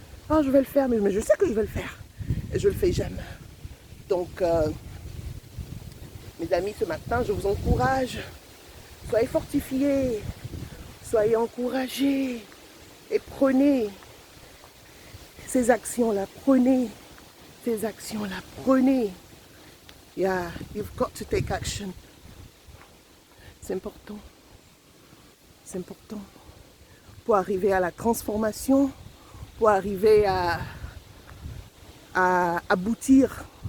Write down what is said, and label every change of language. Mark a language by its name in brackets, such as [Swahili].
[French] Oh, je vais le faire, mais je sais que je vais le faire. Et je ne le fais jamais. Donc, mes amis, ce matin, je vous encourage. Soyez fortifiés. Soyez encouragés. Et prenez ces actions-là. Prenez ces actions-là. Prenez. [English] Yeah, you've got to take action. [French] C'est important. C'est important. Pour arriver à la transformation, pour arriver à aboutir